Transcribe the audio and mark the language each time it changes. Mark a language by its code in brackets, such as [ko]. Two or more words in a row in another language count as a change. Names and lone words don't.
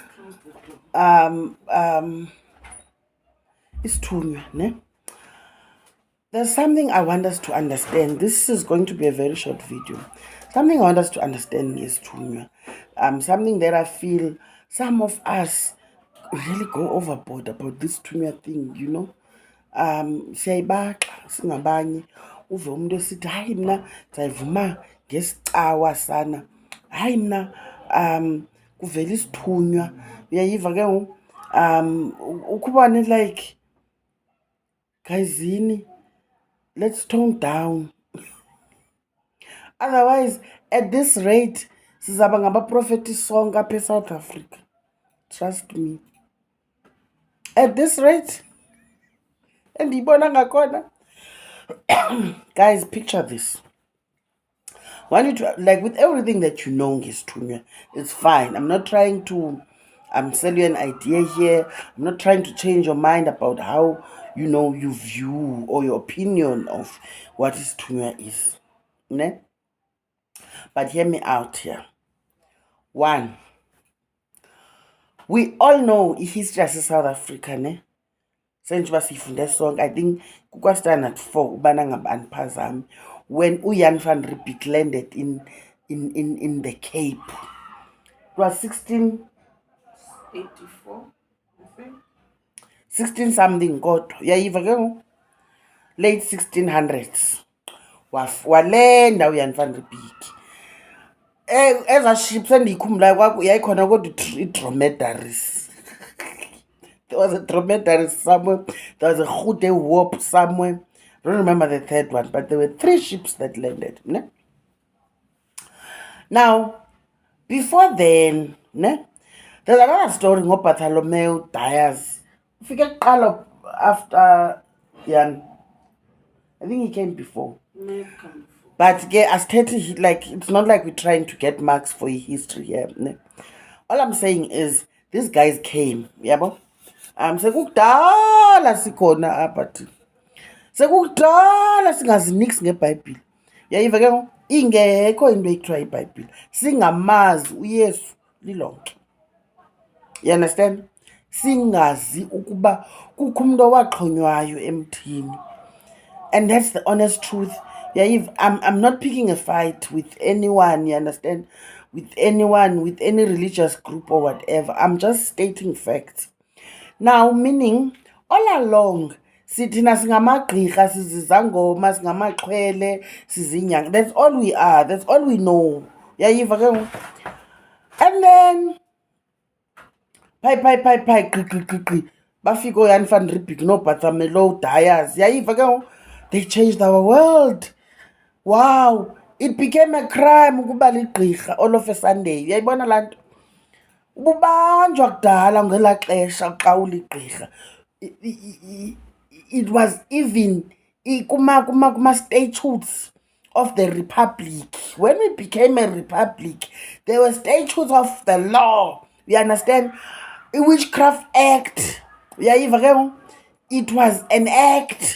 [xh] Isithunywa, ne? [en] There's something I want us to understand. This is going to be a very short video. Something I want us to understand is Isithunywa. Something that I feel some of us really go overboard about this Isithunywa thing, you know. [xh] Siyayibaxa singabanye uve umuntu esithi hayi mina ndiyayivuma ngesicawa sana, hayi mina kuvela Isithunywa. Uyayiva ke ukubone like guysini, [en] let's tone down. Otherwise, at this rate, [xh] sizaba ngabaprofethi sonke apha eSouth Africa. [en] Trust me. At this rate, and [xh] ibona ngakhona. [en] Guys, picture this. I want you to, like, with everything that you know, Isithunywa, it's fine. I'm not trying to sell you an idea here. I'm not trying to change your mind about how, you know, you view or your opinion of what Isithunywa is. Ne? But hear me out here. One, we all know history as South Africa, ne? Song, I think standard 4 [xh] ubana ngabani phazami [en] when uYan van Riebeeck landed in the Cape. It was 1684, I think. [xh] 16 something kodwa. Yayiva ke late 1600s. Walenda uYan van Riebeeck. Eza ships endiyikhumbulayo kwaku yayikhona kodwa i-dromedaries. [en] There was a dromedary somewhere. There was a Goede Hoop somewhere. I don't remember the third one, but there were 3 ships that landed. [xh] Ne? [en] Now, before then, ne, there's another story of Bartholomew Dias. If you get called after Jan, I think he came before. But yeah, as 30, like, it's not like we're trying to get marks for history here. Ne? All I'm saying is these guys came, yeah, but [xh] sekukudala sikhona apha thina, sekukudala singazi nix ngeBhayibhile. Yayiva ke ingekho into ekuthiwa iBhayibhile, singamazi uYesu lilonke. [en] You understand? [xh] Singazi ukuba kukho umuntu owaxhonywayo emthini. [en] And that's the honest truth. Yayiva, I'm not picking a fight with anyone, you understand? With anyone, with any religious group or whatever. I'm just stating facts. Now, meaning, all along, [xh] sithina singamagqirha, sizizangoma, singamaxhwele, sizinyanga. [en] That's all we are. That's all we know. [xh] Yayiva ke. [en] And then, qi. [xh] Bafika uYan van Riebeeck no Bartholomew Dias. Yayiva ke. [en] They changed our world. Wow. It became a crime [xh] ukuba ligqirha [en] all of a Sunday. [xh] Uyayibona laa nto? Ububanjwa kudala ngela xesha xa uligqirha. [en] It was even kuma statutes of the republic. When we became a republic, there were statutes of the law. You understand? Witchcraft Act. It was an act.